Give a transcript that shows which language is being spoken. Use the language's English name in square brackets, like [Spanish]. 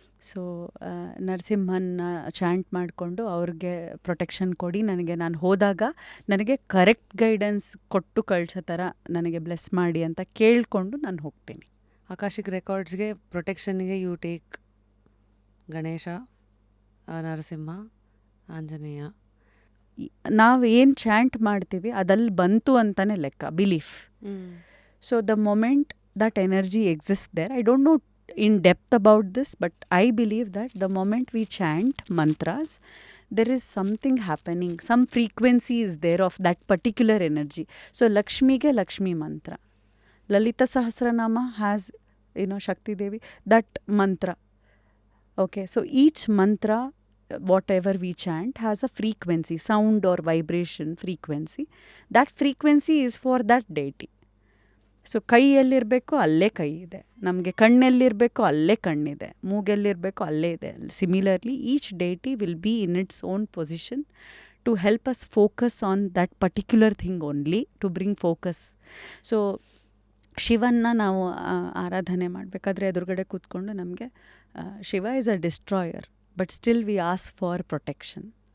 [Kannada] So ನರಸಿಂಹನ chant ಮಾಡಿಕೊಂಡು ಅವ್ರಿಗೆ ಪ್ರೊಟೆಕ್ಷನ್ ಕೊಡಿ, ನಾನು ಹೋದಾಗ ನನಗೆ ಕರೆಕ್ಟ್ ಗೈಡೆನ್ಸ್ ಕೊಟ್ಟು ಕಳಿಸೋ ಥರ ನನಗೆ ಬ್ಲೆಸ್ ಮಾಡಿ ಅಂತ ಕೇಳಿಕೊಂಡು ನಾನು ಹೋಗ್ತೀನಿ. ಆಕಾಶಿಕ್ ರೆಕಾರ್ಡ್ಸ್ಗೆ ಪ್ರೊಟೆಕ್ಷನ್ಗೆ ಯು ಟೇಕ್ ಗಣೇಶ, ನರಸಿಂಹ, ಆಂಜನೇಯ. ನಾವು ಏನು ಚಾಂಟ್ ಮಾಡ್ತೀವಿ ಅದಲ್ಲಿ ಬಂತು ಅಂತಲೇ ಲೆಕ್ಕ, belief. [English] So the moment that energy exist there, I don't know in depth about this, but I believe that the moment we chant mantras, there is something happening, some frequency is there of that particular energy. So Lakshmi ge Lakshmi mantra, Lalita Sahasranama has, Shakti Devi, that mantra. Okay, so each mantra, whatever we chant, has a frequency, sound or vibration frequency. That frequency is for that deity. [Kannada] So ಕೈಯಲ್ಲಿರಬೇಕು ಅಲ್ಲೇ ಕೈ ಇದೆ, ನಮಗೆ ಕಣ್ಣೆಲ್ಲಿರಬೇಕು ಅಲ್ಲೇ ಕಣ್ಣಿದೆ, ಮೂಗೆಲ್ಲಿರಬೇಕು ಅಲ್ಲೇ ಇದೆ. [English] Similarly each deity will be in its own position to help us focus on that particular thing only, to bring focus. [Kannada] So ಶಿವನ್ನ ನಾವು ಆರಾಧನೆ ಮಾಡಬೇಕಾದ್ರೆ ಎದುರುಗಡೆ ಕೂತ್ಕೊಂಡು ನಮಗೆ Shiva [English] Is a destroyer, but still we ask for protection.